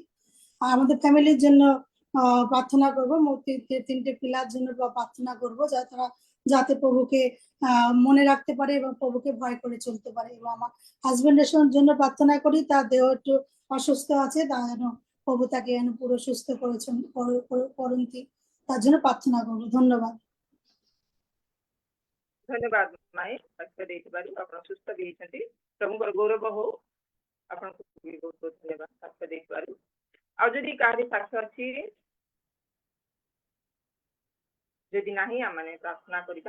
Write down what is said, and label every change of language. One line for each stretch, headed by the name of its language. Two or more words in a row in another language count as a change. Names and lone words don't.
Bangla: আর আমাদের ফ্যামিলির জন্য প্রার্থনা করবো 3টে পিলার জন্য প্রার্থনা করবো যাতে প্রভুকে মনে রাখতে পারে এবং প্রভুকে ভয় করে চলতে পারে। এবং আমার হাজবেন্ডের জন্য প্রার্থনা করি তার দেহ একটু অসুস্থ আছে তার যেন প্রভু তাকে যেন পুরো সুস্থ করন্তি তার জন্য প্রার্থনা করবো। ধন্যবাদ।
Odia: ଧନ୍ୟବାଦ ମାଇ ସାକ୍ଷ୍ୟ ଦେଇଥିବାରୁ ଆପଣ ସୁସ୍ଥ ବି ହେଇଛନ୍ତି ପ୍ରଭୁଙ୍କର ଗୌରବ ହଉ। ଆପଣଙ୍କୁ ବହୁତ ବହୁତ ଧନ୍ୟବାଦ ସାକ୍ଷ୍ୟ ଦେଇଥିବାରୁ। ଆଉ ଯଦି କାହାରି ସାକ୍ଷ୍ୟ ଅଛି ଯଦି ନାହିଁ ଆମମାନେ ପ୍ରାର୍ଥନା କରିବା।